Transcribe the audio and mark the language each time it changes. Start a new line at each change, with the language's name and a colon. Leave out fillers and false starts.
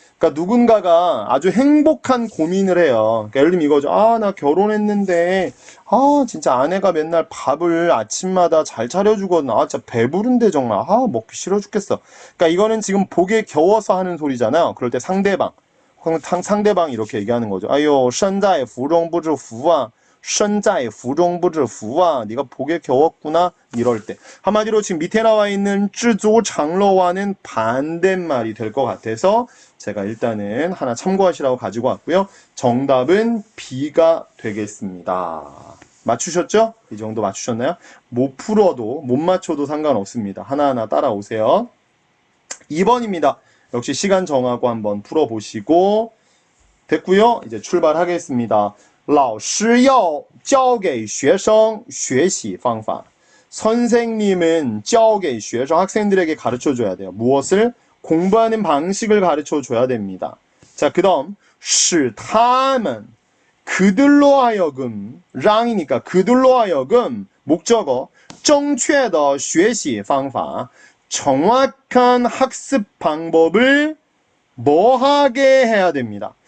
Korean: 그러니까 누군가가 아주 행복한 고민을 해요. 그러니까 예를 들면 이거죠. 아, 나 결혼했는데 진짜 아내가 맨날 밥을 아침마다 잘 차려주거든. 진짜 배부른데 정말 먹기 싫어 죽겠어. 그러니까 이거는 지금 복에 겨워서 하는 소리잖아요. 그럴 때 상대방이 이렇게 얘기하는 거죠.
Chinese: 아유, 身在福中不知福啊. 身在福中不知福啊.
Korean: 네가 복에 겨웠구나. 이럴 때. 한마디로 지금 밑에 나와 있는 知足常乐와는 반대말이 될 것 같아서 제가 일단은 하나 참고하시라고 가지고 왔고요. 정답은 B가 되겠습니다. 맞추셨죠? 이 정도 맞추셨나요? 못 풀어도 못 맞춰도 상관없습니다. 하나하나 따라오세요. 2번입니다. 역시 시간 정하고 한번 풀어보시고 됐고요. 이제 출발하겠습니다.
Chinese: 老师要教给学生学习方法.
Korean: 선생님은
Chinese: 教给学生
Korean: 학생들에게 가르쳐 줘야 돼요. 무엇을? 공부하는 방식을 가르쳐 줘야 됩니다. 자, 그다음
Chinese: 使他们
Korean: 그들로 하여금 랑이니까 그들로 하여금 목적어
Chinese: 正确的学习方法
Korean: 정확한 학습 방법을 뭐하게 해야 됩니다.